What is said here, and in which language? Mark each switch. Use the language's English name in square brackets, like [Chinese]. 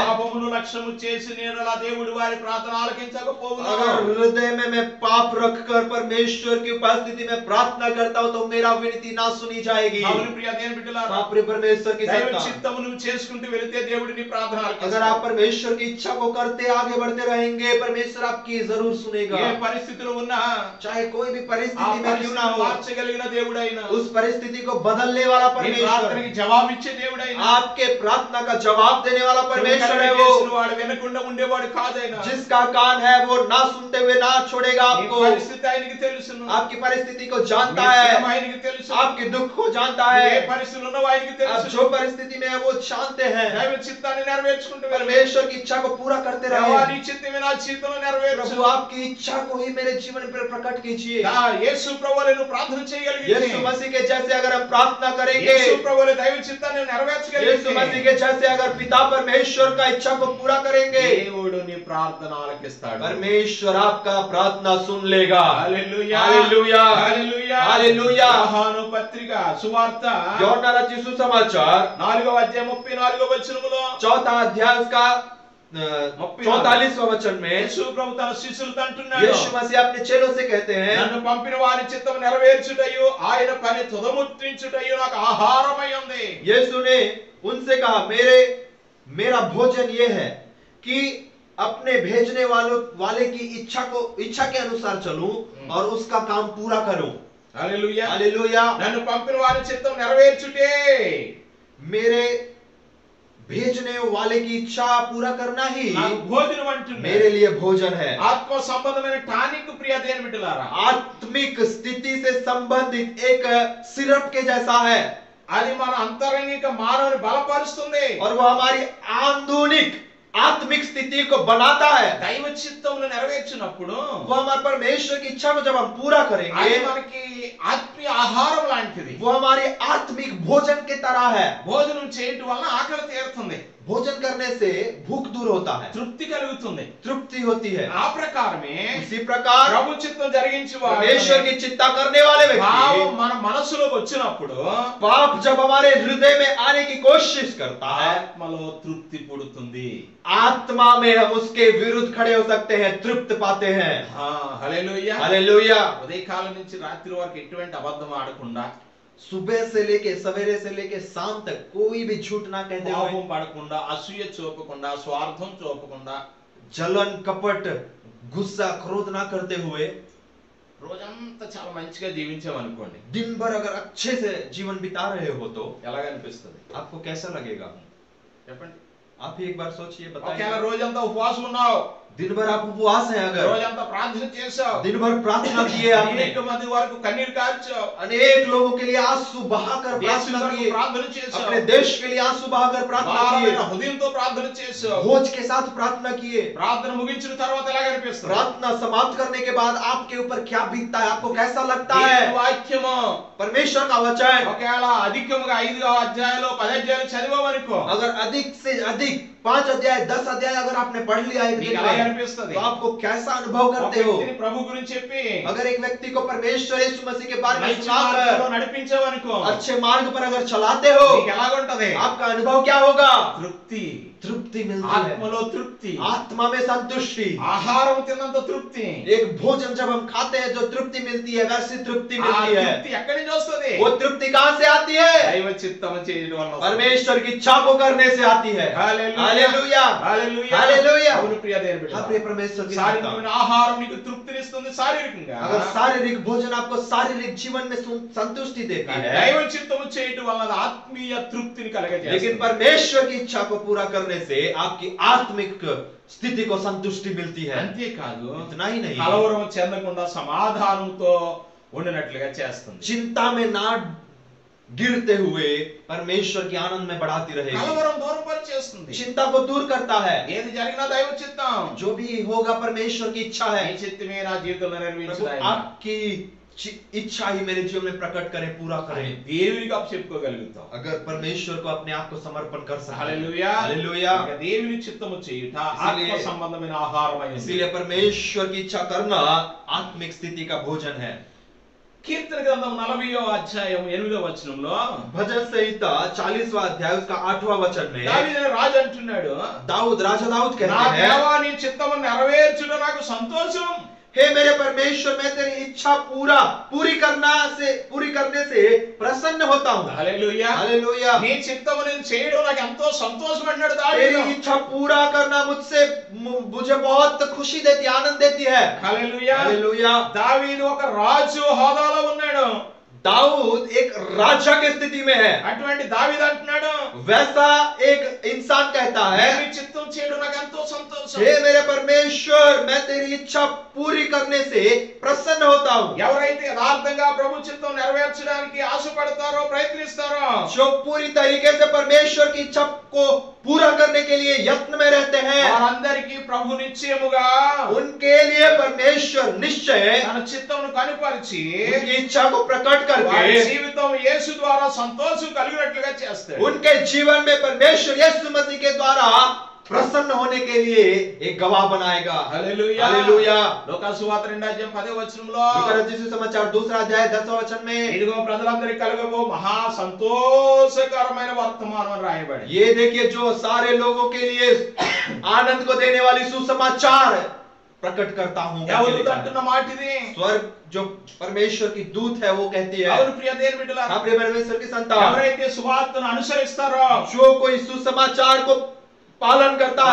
[Telugu] పాపమును లక్ష్యము చేసి నేనలా దేవుడు వారి ప్రార్థన ఆలకించకపోవును. [Hindi] अगर हृदय में मैं पाप रखकर परमेश्वर की उपस्थिति में प्रार्थना करता हूं तो मेरा विनती ना सुनी जाएगी। [Telugu] అవును ప్రియ దేవుని బిడ్డలారా, [Hindi] हाँ प्रिय परमेश्वर की [Telugu] దైవ [Hindi] संतान, [Telugu] చిత్తము నువ్వు చేసుకుంటూ వెళితే దేవుడు నీ ప్రార్థన [Hindi] अगर [Telugu] ఆలకిస్తాడు. [Hindi] आप परमेश्वर की इच्छा को करते आगे बढ़ते रहेंगे, परमेश्वर आपकी जरूर सुनेगा। [Telugu] ఏ పరిస్థితిలో ఉన్నా [Hindi] चाहे कोई भी [Telugu] ఆ [Hindi] परिस्थिति में क्यों ना [Telugu] పరిస్థితిని [Hindi] हो, [Telugu] మార్చగలిగిన దేవుడైనా, [Hindi] उस परिस्थिति को बदलने वाला [Telugu] నీ [Hindi] परमेश्वर, [Telugu] ప్రార్థనకి జవాబిచ్చే దేవుడైనా, [Hindi] आपके प्रार्थना का जवाब देने वाला परमेश्वर है। [Telugu] చేసిన [Hindi] वो [Telugu] వాడు వినకుండా ఉండేవాడు కాదైనా. [Hindi] जिसका कान है वो ना सुनते हुए ना छोड़ेगा [Telugu] నీ [Hindi] आपको। [Telugu] పరిస్థితి ఆయనకి తెలుసును, [Hindi] आपकी परिस्थिति को जानता [Telugu] నీ శ్రమ [Hindi] है, [Telugu] ఆయనకి తెలుసు, [Hindi] आपके दुख को जानता [Telugu] ఏ [Hindi] है, [Telugu] పరిస్థితుల్లో ఉన్నావో ఆయనకి [Hindi] आप [Telugu] తెలుసు. [Hindi] जो परिस्थिति में है वो जानते हैं। [Telugu] దైవ చిత్తాన్ని నెరవేర్చుకుంటూ వెళ్ళు. [Hindi] परमेश्वर की इच्छा को पूरा करते [Telugu] దేవా, [Hindi] रहे। [Telugu] నీ చిత్తమే నా జీవితంలో నెరవేర్చు. [Hindi] प्रभु आपकी इच्छा को ही मेरे जीवन पर प्रकट कीजिए। [Telugu] యేసు ప్రభువుని నువ్వు ప్రార్థన చేయగలిగితే, [Hindi] यीशु मसीह के जैसे अगर हम प्रार्थना करेंगे, [Telugu] యేసు ప్రభువుని దైవ చిత్తాన్ని [Hindi] यीशु [Telugu] నెరవేర్చగలిగితే, [Hindi] मसीह के जैसे अगर पिता परमेश्वर का इच्छा को पूरा करेंगे, [Telugu] దేవుడు నీ ప్రార్థన ఆలకిస్తాడు. [Hindi] परमेश्वर आपका प्रार्थना सुन लेगा। [Telugu] హల్లెలూయా, హల్లెలూయా, హల్లెలూయా, హల్లెలూయా। యోహాను పత్రిక సువార్త [Hindi] యోహన్నా रचित सुसमाचार [Telugu] 4వ అధ్యాయం 34వ వచనములో [Hindi] 4 अध्याय उसका 44वां वचन में [Telugu] యేసు ప్రభు తన శిష్యులతో అంటున్నాడు, [Hindi] यीशु मसीह अपने चेलों से कहते हैं, [Telugu] నన్ను పంపిన వారి చిత్తము నెరవేర్చుటయు ఆయన పని తుదముట్టించుటయు నాకు ఆహారమై ఉంది. [Hindi] यीशु ने उनसे कहा, मेरा भोजन ये है कि अपने भेजने वाले की इच्छा के अनुसार चलूं और उसका काम पूरा करूं। [Telugu] హల్లెలూయా. [Hindi] हालेलुया। [Telugu] నన్ను పంపిన వారి చిత్తం నెరవేర్చుటే [Hindi] मेरे भेजने वाले की इच्छा पूरा करना ही [Telugu] నాకు భోజనం అంటున్నాడు. [Hindi] मेरे लिए भोजन है। [Telugu] ఆత్మ సంబంధమైన టానిక్ ప్రియ దేవుని బిడ్డలారా, [Hindi] आत्मिक स्थिति से संबंधित एक सिरप के जैसा है [Telugu] అది మన అంతరంగిక మానవుని బలపరుస్తుంది. [Hindi] और वो हमारी आंदोलिक आत्मिक स्थिति को बनाता है। [Telugu] దైవ చిత్తమును నెరవేర్చినప్పుడు [Hindi] वो हमारे परमेश्वर की इच्छा को जब हम पूरा [Telugu] అది [Hindi] करेंगे, [Telugu] మనకి ఆత్మీయ ఆహారం లాంటిది. [Hindi] वो हमारे आत्मिक भोजन के तरह है। [Telugu] భోజనం చేయటం వలన ఆకలి తీరుతుంది, [Hindi] भोजन करने से भूख दूर होता है, [Telugu] తృప్తి కలుగుతుంది. [Hindi] तृप्ति होती है। [Telugu] ఆ ప్రకారమే [Hindi] इसी प्रकार [Telugu] ప్రభు చిత్తం జరిగించి [Hindi] परमेश्वर की चिंता करने वाले [Telugu] భావం [Hindi] व्यक्ति, [Telugu] మన మనసులోకి వచ్చినప్పుడు [Hindi] पाप जब हमारे हृदय में आने की कोशिश करता है, [Telugu] ఆత్మలో తృప్తి పుడుతుంది. [Hindi] आत्मा में हम उसके विरुद्ध खड़े हो सकते हैं, तृप्त पाते हैं। [Telugu] హల్లెలూయా. [Hindi] हालेलुया। [Telugu] ఉదయకాలం నుంచి రాత్రి వరకు ఎటువంటి అబద్ధం ఆడకుండా, [Hindi] सुबह से लेके सवेरे से लेके शाम तक कोई भी झूठ ना कहते हुए, [Telugu] కోపం పడకుండా, అసూయ చూపకుండా, స్వార్థం చూపకుండా, [Hindi] जलन कपट गुस्सा क्रोध ना करते हुए [Telugu] రోజంతా చాలా మంచిగా జీవించామనుకోండి, [Hindi] दिन भर अगर अच्छे से जीवन बिता रहे हो तो [Telugu] ఎలాగనిపిస్తుంది [Hindi] आपको कैसा लगेगा? [Telugu] చెప్పండి. [Hindi] आप ही एक बार सोचिए, [Telugu] ఒకవేళ [Hindi] बताइए। [Telugu] రోజంతా ఉపవాసం ఉన్నావు, [Hindi] दिन भर आप उपवास हैं, अगर [Telugu] రోజంతా ప్రార్థన చేశావు, [Hindi] दिन भर प्रार्थना किए आपने, [Telugu] అనేక మంది వరకు కన్నీరు కార్చావు, [Hindi] अनेक लोगों के लिए आंसू बहाकर [Telugu] దేశం [Hindi] प्रार्थना [Telugu] వరకు [Hindi] किए, [Telugu] ప్రార్థన చేశావు, [Hindi] अपने देश के लिए आंसू बहाकर प्रार्थना [Telugu] భారమైన [Hindi] किए, [Telugu] హృదయంతో ప్రార్థన చేశావు. [Hindi] भोज के साथ प्रार्थना किए। [Telugu] ప్రార్థన ముగించిన తర్వాత ఎలా అనిపిస్తుంది? [Hindi] प्रार्थना समाप्त करने के बाद आपके ऊपर क्या बीतता है, आपको कैसा लगता है? [Telugu] దేవుని వాక్యము [Hindi] परमेश्वर का वचन [Telugu] ఒకవేళ అధికముగా 5 అధ్యాయాలు 10 అధ్యాయాలు చదివామనుకో, [Hindi] अगर अधिक से अधिक 5 अध्याय 10 अध्याय अगर आपने पढ़ लिया एक [Telugu] నీకు [Hindi] दिन [Telugu] ఎలా [Hindi] में, [Telugu] అనిపిస్తుంది? [Hindi] तो आपको कैसा अनुभव [Telugu] ఒక [Hindi] करते हो? [Telugu] వ్యక్తిని ప్రభు గురించి చెప్పి [Hindi] अगर एक व्यक्ति को परमेश्वर यीशु मसीह के बारे में [Telugu] మంచి మార్గంలో [Hindi] सुनाकर [Telugu] నడిపించావనుకో, [Hindi] अच्छे मार्ग पर अगर चलाते हो, [Telugu] నీకు ఎలాగుంటది? [Hindi] आपका अनुभव क्या होगा? [Telugu] తృప్తి, [Hindi] तृप्ति मिलती है, [Telugu] ఆత్మలో తృప్తి, [Hindi] आत्मा में संतुष्टि। [Telugu] ఆహారం తిన్నంత తృప్తి. [Hindi] एक भोजन जब हम खाते हैं जो तृप्ति मिलती है, वैसी तृप्ति [Telugu] ఆ [Hindi] मिलती है। [Telugu] తృప్తి ఎక్కడి నుంచి వస్తుంది? [Hindi] वो तृप्ति कहां से आती है? [Telugu] దైవ చిత్తము చేయడం వల్ల వస్తుంది. [Hindi] परमेश्वर की इच्छा को करने से आती है। [Telugu] హల్లెలూయా, [Hindi] हालेलुया, [Telugu] హల్లెలూయా, [Hindi] हालेलुया। [Telugu] అవును ప్రియ దేవుని బిడ్డ, [Hindi] हाँ, प्रिय परमेश्वर की [Telugu] శారీరకమైన [Hindi] संतान, [Telugu] ఆహారం నీకు తృప్తినిస్తుంది శారీరకంగా. [Hindi] अगर शारीरिक भोजन आपको शारीरिक जीवन में संतुष्टि देता है, [Telugu] దైవ చిత్తము చేయడం వల్ల అది ఆత్మీయ తృప్తిని [Hindi] लेकिन [Telugu] కలగజేస్తుంది. [Hindi] परमेश्वर की इच्छा को पूरा करने से आपकी आत्मिक स्थिति को संतुष्टि मिलती है। [Telugu] అంతేకాదు [Hindi] इतना ही नहीं, [Telugu] కలవరం చెందకుండా సమాధానంతో ఉండినట్లుగా చేస్తుంది. [Hindi] चिंता में ना गिरते हुए परमेश्वर की आनंद में बढ़ाती रहेगी। [Telugu] కలవరం దూరం చేస్తుంది. [Hindi] चिंता को दूर करता है। [Telugu] ఏది జరిగినా దైవ చిత్తం, [Hindi] जो भी होगा परमेश्वर की इच्छा है। [Telugu] నీ చిత్తమే నా జీవితంలో [Hindi] प्रभु [Telugu] నెరవేర్చుదాయన. [Hindi] आपकी इच्छा ही मेरे जीवन में प्रकट करे, पूरा करे। [Telugu] దేవునికి అప్పు చెప్పుకోగలుగుతాం. [Hindi] अगर परमेश्वर को अपने आप को समर्पण कर सकते हैं। [Telugu] హల్లెలూయా, [Hindi] हालेलुया। [Telugu] ఇక దేవుని చిత్తము చేయుట [Hindi] ఇసిలియే- [Telugu] ఆత్మ సంబంధమైన ఆహారమై ఉంది. [Hindi] इसीलिए परमेश्वर की इच्छा करना आत्मिक स्थिति का भोजन है। [Telugu] కీర్తన గ్రంథం 40వ అధ్యాయం 8వ వచనంలో [Hindi] भजन संहिता 40वां अध्याय उसका 8वां वचन में [Telugu] దావీదు రాజు అంటున్నాడు, [Hindi] राजा दाऊद [Telugu] నా [Hindi] कहते हैं, [Telugu] దేవా నీ చిత్తము నెరవేర్చుట నాకు సంతోషం. [Hindi] हे मेरे परमेश्वर, मैं तेरी इच्छा पूरी करने से प्रसन्न होता हूँ। [Telugu] హల్లెలూయా, [Hindi] हालेलुया। [Telugu] నీ చిత్తము నేను చేయడం నాకు ఎంతో సంతోషం అన్నాడు దావీదు. [Hindi] तेरी इच्छा पूरा करना मुझे बहुत खुशी देती, आनंद देती है। [Telugu] హల్లెలూయా, [Hindi] हालेलुया। [Telugu] దావీదు ఒక రాజు హోదాలో ఉన్నాడు. [Hindi] दाऊद एक राजा की स्थिति में है, [Telugu] అటువంటి దావీదు అంటున్నాడు, [Hindi] वैसा एक इंसान कहता है, [Telugu] నీ చిత్తం చేయడం నాకు ఎంతో సంతోషం. [Hindi] हे मेरे परमेश्वर, मैं तेरी इच्छा पूरी करने से प्रसन्न होता हूँ। [Telugu] ఎవరైతే యథార్థంగా ప్రభు చిత్తం నెరవేర్చడానికి ఆశపడతారో ప్రయత్నిస్తారో, [Hindi] जो पूरी तरीके से परमेश्वर की इच्छा को पूरा करने के लिए यत्न में रहते हैं, [Telugu] వారందరికీ ప్రభు నిశ్చయముగా [Hindi] उनके लिए परमेश्वर निश्चय [Telugu] తన చిత్తమును కనుపరిచి [Hindi] उनकी इच्छा को प्रकट [Telugu] వారి [Hindi] करके [Telugu] జీవితం యేసు ద్వారా సంతోషం కలిగినట్లుగా చేస్తాడు. [Hindi] उनके जीवन में परमेश्वर यीशु मसीह के द्वारा प्रसन्न होने के लिए एक गवाह बनाएगा। [Telugu] హల్లెలూయా, [Hindi] हालेलुया। [Telugu] లోకాసు సువార్త 2వ అధ్యాయం 10వ వచనంలో [Hindi] लूका रचित सुसमाचार 2रा अध्याय 10वां वचन में [Telugu] ఇదిగో ప్రజలందరికీ కలుగబో మహా సంతోషకరమైన వర్తమానం అని రాయబడింది. [Hindi] ये देखिए, जो सारे लोगों के लिए आनंद को देने वाली सुसमाचार प्रकट करता हूँ। [Telugu] ఎవరు అంటున్న మాట ఇది? [Hindi] स्वर्ग जो परमेश्वर की दूत है वो कहती है, [Telugu] అవును ప్రియ దేవుని బిడ్డలారా, [Hindi] हाँ प्रिय परमेश्वर की संतान, [Telugu] ఎవరైతే సువార్తను అనుసరిస్తారో [Hindi] जो कोई सुसमाचार को पालन करता